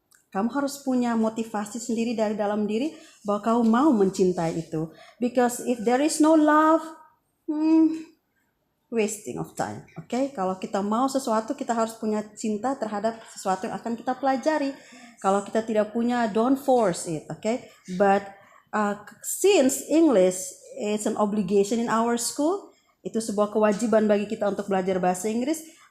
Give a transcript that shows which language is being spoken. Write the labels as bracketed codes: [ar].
[id] Kamu harus punya motivasi sendiri dari dalam diri bahwa kamu mau mencintai itu. [en] Because if there is no love, wasting of time. Okay? [id] Kalau kita mau sesuatu, kita harus punya cinta terhadap sesuatu yang akan kita pelajari. Kalau kita tidak punya, [en] don't force it. Okay? But since English is an obligation in our school, [id] itu sebuah kewajiban bagi kita untuk belajar bahasa Inggris.